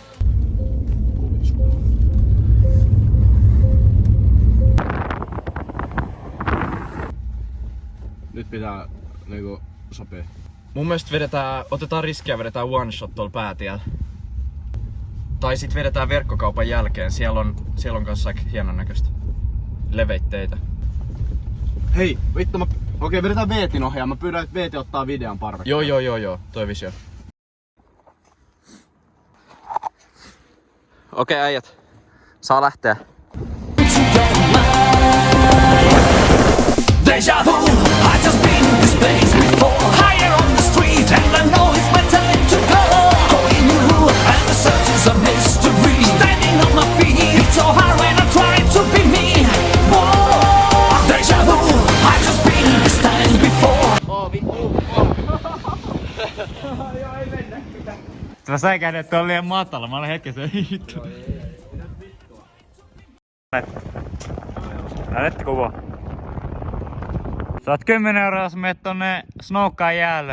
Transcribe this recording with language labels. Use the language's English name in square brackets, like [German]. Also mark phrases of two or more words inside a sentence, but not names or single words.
[Finnish] Nyt pitää niinku sopia. Mun mielestä otetaan riskiä, vedetään [English] one shot [Finnish] tuolla päätiellä. Tai sit vedetään verkkokaupan jälkeen, siellä on kanssa aika hienon näköistä leveitteitä. Hei, vittu okei, vedetään Veetin ohjaa. Mä pyydän, että Veeti ottaa videon parvekkeelle. Joo, toi visio. Okei, äijät. Saa lähteä. [English] Deja vu, I just been in this place before. Higher on the street and I know it's my time to go. Going new and the search is a mystery. Standing on my feet, it's so hard when I try to be me. Whoa, deja vu, I just been in this time before. [Finnish] Mä sain käydä, että on liian matala. Mä olen hetkessä hittu. Näette kuva. Saat 10 €, jos menet tonne Snowkaan jäälle.